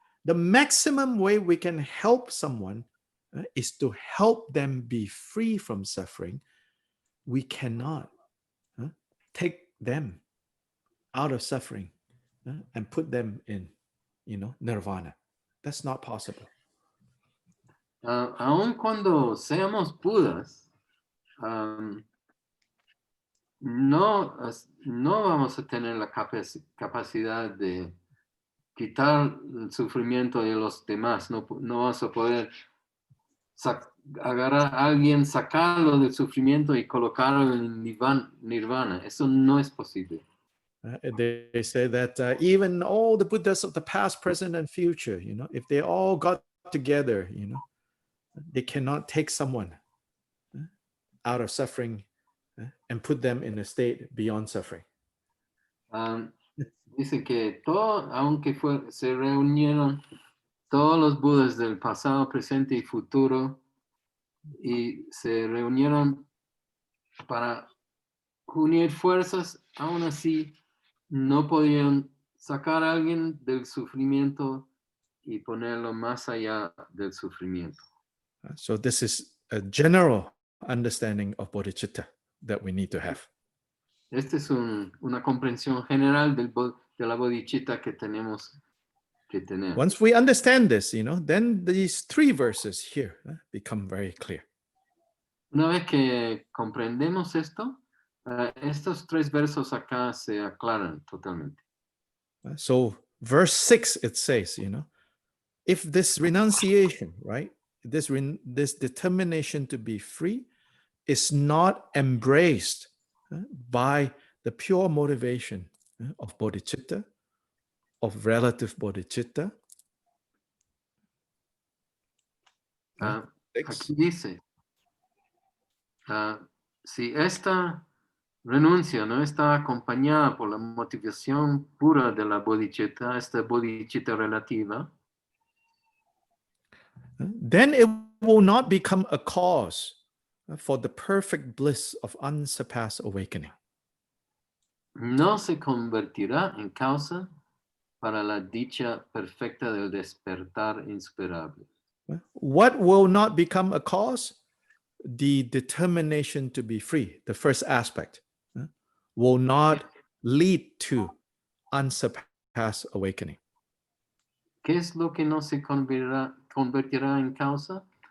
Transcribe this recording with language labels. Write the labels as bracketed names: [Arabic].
[English] The maximum way we can help someone is to help them be free from suffering. We cannot take them out of suffering and put them in, nirvana. That's not possible. [Spanish] Aun cuando seamos Budas, no vamos a tener la capacidad de quitar el sufrimiento de los demás. No vamos a poder agarrar a alguien, sacarlo del sufrimiento y colocarlo en nirvana. Eso no es posible. [English] They say that even all the Buddhas of the past, present, and future, if they all got together, they cannot take someone out of suffering and put them in a state beyond suffering. [Spanish] Dice que aunque se reunieron todos los Budas del pasado, presente y futuro, y se reunieron para unir fuerzas, aún así no podían sacar a alguien del sufrimiento y ponerlo más allá del sufrimiento. [English] So this is a general understanding of bodhicitta that we need to have. [Spanish] Esta es una comprensión general de la bodhicitta que tenemos que tener. [English] Once we understand this, then these 3 verses here become very clear. [Spanish] Una vez que comprendemos esto, estos 3 versos acá se aclaran totalmente. [English] So verse 6, it says, if this renunciation, right, this determination to be free is not embraced by the pure motivation of bodhicitta, of relative bodhicitta. [Spanish] Aquí dice, si esta renuncia no está acompañada por la motivación pura de la bodhicitta, esta bodhicitta relativa, [English] then it will not become a cause for the perfect bliss of unsurpassed awakening. [Spanish] No se convertirá en causa para la dicha perfecta del despertar insuperable. [English] What will not become a cause? The determination to be free, the first aspect, will not lead to unsurpassed awakening. [Spanish] ¿Qué es lo que no se convertirá en causa?